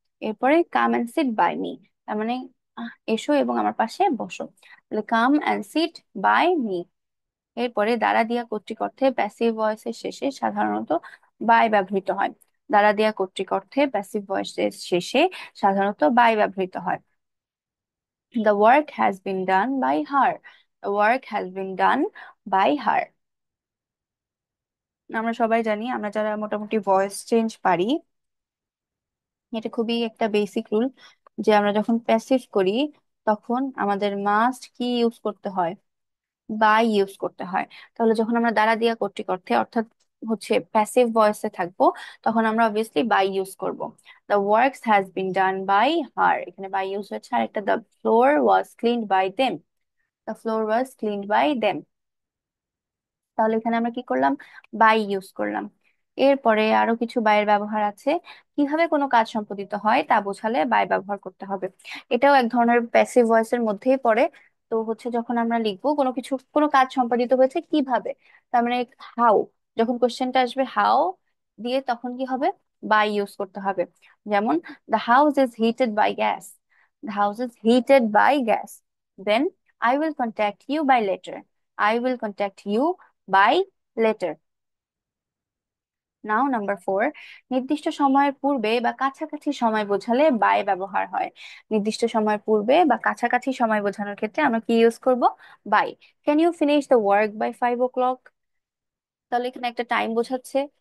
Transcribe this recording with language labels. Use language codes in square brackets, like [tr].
[bn] এরপরে [en] come and sit by me, [bn] তার মানে এসো এবং আমার পাশে বসো। তাহলে [en] Come and sit by me. [bn] এরপরে দ্বারা দিয়া কর্তৃক অর্থে প্যাসিভ ভয়েসের শেষে সাধারণত বাই ব্যবহৃত হয়। দ্বারা দিয়া কর্তৃক অর্থে প্যাসিভ ভয়েসের শেষে সাধারণত বাই ব্যবহৃত হয়। [en] The work has been done by her. The work has been done by her. [bn] আমরা সবাই জানি, আমরা যারা মোটামুটি ভয়েস চেঞ্জ পারি, এটা খুবই একটা বেসিক রুল, যে আমরা যখন প্যাসিভ করি তখন আমাদের মাস্ট কি ইউজ করতে হয়? বাই ইউজ করতে হয়। তাহলে যখন আমরা দ্বারা দিয়া কর্তৃক অর্থে অর্থাৎ হচ্ছে প্যাসিভ ভয়েসে থাকবো তখন আমরা অবভিয়াসলি বাই ইউজ করব। [en] the works has been done by her, [bn] এখানে বাই ইউজ হচ্ছে। আর একটা, [en] The floor was cleaned by them. The floor was cleaned by them. [bn] তাহলে এখানে আমরা কি করলাম? বাই ইউজ করলাম। এরপরে আরো কিছু বাইয়ের ব্যবহার আছে। কিভাবে কোনো কাজ সম্পাদিত হয় তা বোঝালে বাই ব্যবহার করতে হবে। এটাও এক ধরনের প্যাসিভ ভয়েসের মধ্যেই পড়ে। তো হচ্ছে যখন আমরা লিখবো কোনো কিছু, কোনো কাজ সম্পাদিত হয়েছে কিভাবে, তার মানে হাউ, যখন কোশ্চেনটা আসবে হাউ দিয়ে তখন কি হবে? বাই ইউজ করতে হবে। যেমন [en] The house is heated by gas. The house is heated by gas. Then I will contact you by letter. I will contact you by letter. [bn] Now number four, নির্দিষ্ট সময়ের পূর্বে বা কাছাকাছি সময় বোঝালে বাই ব্যবহার হয়। নির্দিষ্ট সময়ের পূর্বে বা কাছাকাছি সময় বোঝানোর ক্ষেত্রে আমরা কি ইউজ করব? By. [en] Can you finish the work by 5 o'clock? [bn] তাহলে এখানে একটা টাইম বোঝাচ্ছে।